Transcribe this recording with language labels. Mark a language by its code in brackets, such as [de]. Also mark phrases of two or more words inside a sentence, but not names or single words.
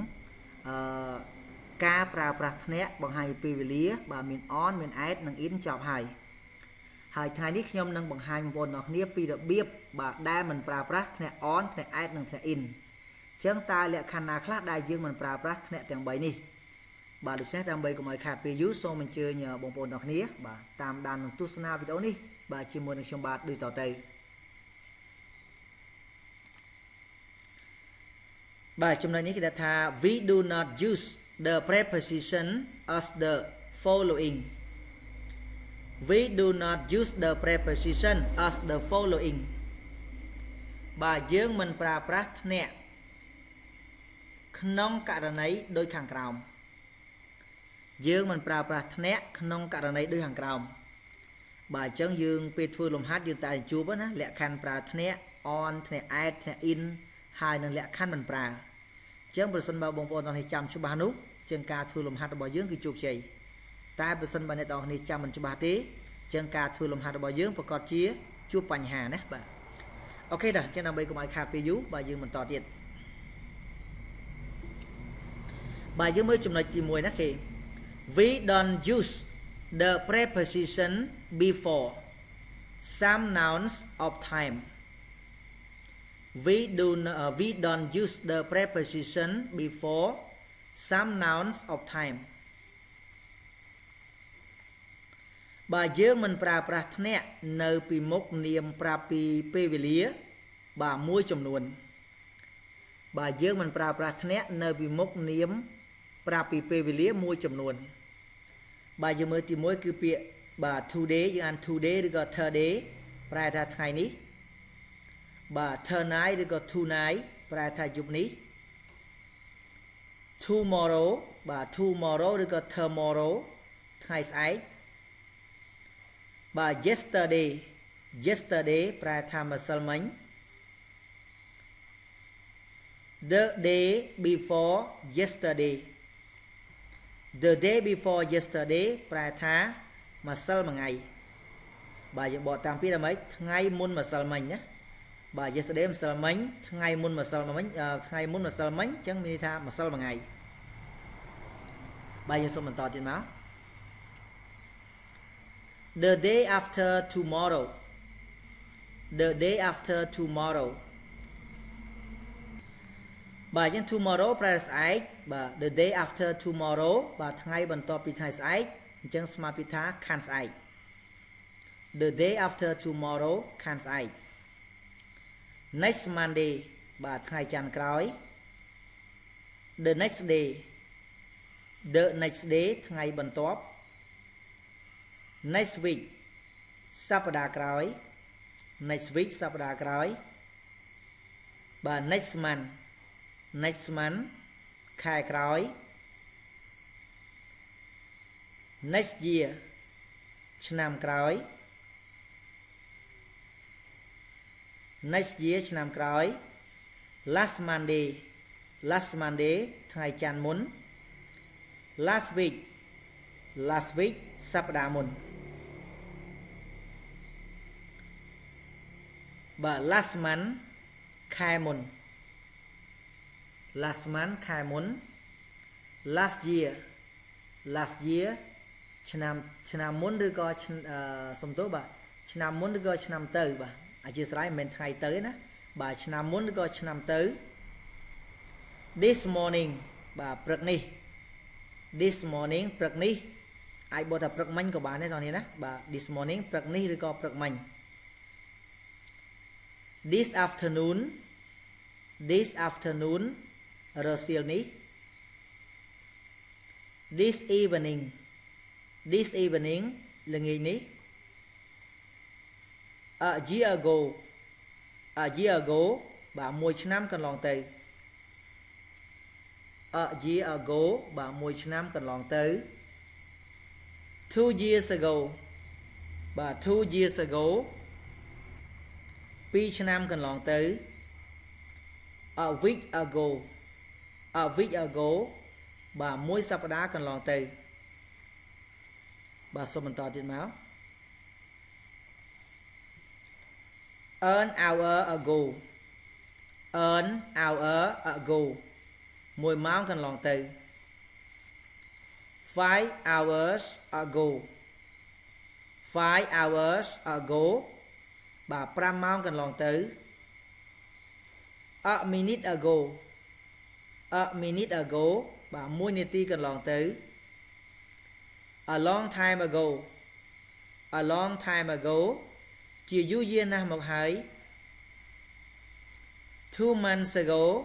[km] ការប្រើប្រាស់ធ្នាក់បង្ហាញពីវេលាបាទមាន on មាន at និង in ចប់ហើយថ្ងៃនេះខ្ញុំនឹងបង្ហាញបងប្អូនទាំងអស់គ្នាពីរបៀបបាទដែលមិនប្រើប្រាស់ធ្នាក់ on ធ្នាក់ at និងធ្នាក់ in ចឹងតើលក្ខខណ្ឌណាខ្លះដែលយើងមិនប្រើប្រាស់ធ្នាក់ទាំង3នេះបាទដូច្នេះដើម្បីកុំឲ្យខាតពេលយូរសូមអញ្ជើញបងប្អូនទាំងគ្នាបាទតាមដាននឹងទស្សនាវីដេអូនេះបាទជាមួយនឹងខ្ញុំបាទដូចតទៅ បាទចំណុចនេះគេថា [en] we do not use the preposition as the following we do not use the preposition as the following [km] បាទយើងមិនប្រើប្រាស់ធ្នាក់ក្នុង ករណីដូចខាងក្រោមយើងមិនប្រើប្រាស់ធ្នាក់ក្នុងករណីដូចខាងក្រោមបាទអញ្ចឹងយើងពេលធ្វើលំហាត់យើងតែជួបណាលក្ខខណ្ឌប្រើធ្នាក់ on ធ្នាក់ at ធ្នាក់ in ហើយនឹងលក្ខខណ្ឌមិនប្រើអញ្ចឹងប្រសិនបើបងប្អូនទាំងនេះចាំច្បាស់នោះជាងការធ្វើលំហាត់របស់យើងគឺជោគជ័យតែប្រសិនបើអ្នកទាំងនេះចាំមិនច្បាស់ទេជាងការធ្វើលំហាត់របស់យើងប្រកាសជាជួបបញ្ហាណាបាទអូខេដល់ចឹងដើម្បីកុំឲ្យខាតពេលយូរបាទយើងបន្តទៀត បាទយើងមើលចំណុចទី1ណាគេ [en] we don't use the preposition before some nouns of time we don't use the preposition before some nouns of time [km] បាទយើងមិនប្រើប្រាស់ធ្នាក់នៅពីមុខនាមប្រាប់ពីពេលវេលាបាទ មួយចំនួនបាទយើងមិនប្រើប្រាស់ធ្នាក់នៅពីមុខនាមប្រាប់ពីពេលវេលាមួយចំនួនបាទយើងមើលទី1គឺពាក្យបាទ today យើងអាន today ឬក៏ today ប្រែថាថ្ងៃនេះបាទ tonight ឬក៏ tonight ប្រែថាយប់នេះ tomorrow បាទ tomorrow ឬក៏ tomorrow ថ្ងៃស្អែក បាទ [en] yesterday yesterday [km] ប្រែថាម្សិលមិញ [en] the day before yesterday the day before yesterday [km] ប្រែថាម្សិលមិញបាទយើងបកតាមពីដល់ម៉េចថ្ងៃមុនម្សិលមិញណាបាទ yesterday ម្សិលមិញថ្ងៃមុនម្សិលមិញថ្ងៃមុនម្សិលមិញអញ្ចឹងមានន័យថាម្សិលមិញ បាទយើងសូមបន្តទៀតមក [en] the day after tomorrow the day after tomorrow [km] បាទយើង [en] tomorrow [km] ប្រែស្អែ កបាទ [en] the day after tomorrow [km] បាទថ្ងៃបន្ទាប់ពីថ្ងៃស្អែកអញ្ចឹងស្មើពីថាខាន់ស្អែក [en] the day after tomorrow [km] ខាន់ស្អែក [en] next Monday [km] បាទថ្ងៃច័ន្ទក្រោយ [en] the next day the next day [km] ថ្ងៃបន្ទាប់ [en] next week [km] សប្តាហ៍ក្រោយ [en] next week [km] សប្តាហ៍ក្រោយបាទ [en] next month next month [km] ខែក្រោយ [en] next year [km] ឆ្នាំក្រោយ [en] next year [km] ឆ្នាំក្រោយ [en] last Monday last Monday [km] ថ្ងៃច័ន្ទមុន [en] last week last week [km] សប្តាហ៍មុន [en] បាទ last month [km] ខែមុន [en] last month [km] ខែមុន [en] last year last year [km] ឆ្នាំមុន ឬក៏សំទោសបាទឆ្នាំមុនឬក៏ឆ្នាំទៅបាទអធិស្ឋានមិនមែនថ្ងៃទៅទេណាបាទឆ្នាំមុនឬក៏ឆ្នាំទៅ [en] this morning [km] បាទព្រឹកនេះ [en] this morning [km] ព្រឹកនេះអាចបកថាព្រឹកមិញក៏បានដែរបងប្អូនណាបាទ [en] this morning [km] ព្រឹកនេះឬក៏ព្រឹកមិញ [en] this afternoon this afternoon [km] រសៀលនេះ [en] this evening this evening [km] ល្ងាចនេះ [en] a year ago a year ago [km] បាទមួយឆ្នាំកន្លងទៅ [en] a year ago [km] បាទមួយឆ្នាំកន្លងទៅ [en] 2 years ago បាទ 2 years ago [km] 2ឆ្នាំកន្លងទៅ [en] a week ago [km] បាទមួយសប្តាហ៍កន្លងទៅ បាទសូមបន្តទៀតមក [en] an hour ago [km] មួយម៉ោងកន្លងទៅ [en] 5 hours ago [km] បាទ5ម៉ោងកន្លងទៅ [en] a minute ago [km] បាទ1នាទីកន្លងទៅ [en] a long time ago [km] ជាយូរយារណាស់មកហើយ [en] 2 months ago